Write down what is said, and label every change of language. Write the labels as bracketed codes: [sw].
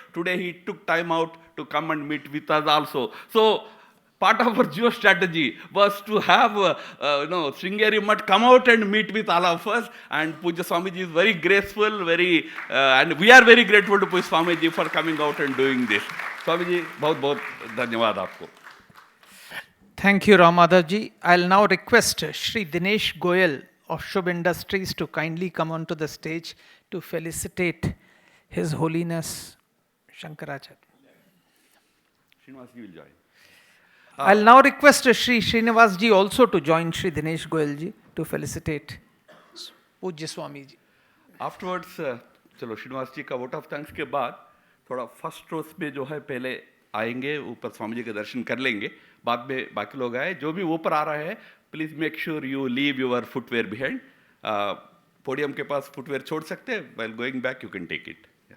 [en] Today he took time out to come and meet with us also. So, part of our geostrategy was to have, Sringeri Mutt come out and meet with all of us. And Pujya Swamiji is very graceful, and we are very grateful to Pujya Swamiji for coming out and doing this. [hi] Swamiji, बहुत धन्यवाद आपको. [en] Thank you, Ram Madhav ji. I'll now request Shri Dinesh Goyal of Shubh Industries to kindly come onto the stage to felicitate His Holiness Shankaracharya. Srinivas ji will join. I'll now request Shri Srinivas ji also to join Shri Dinesh Goyal ji to felicitate Pujya Swami ji. [hi] Afterwards, चलो श्रीनिवास जी का vote of thanks के बाद थोड़ा first रोज में जो है पहले आएंगे, ऊपर स्वामी जी के दर्शन कर लेंगे, बाद में बाकी लोग आए. जो भी ऊपर आ रहा है, [en] Please make sure you leave your footwear behind. [hi] Podium के पास फुटवेयर छोड़ सकते हैं. [en] While going back you can take it.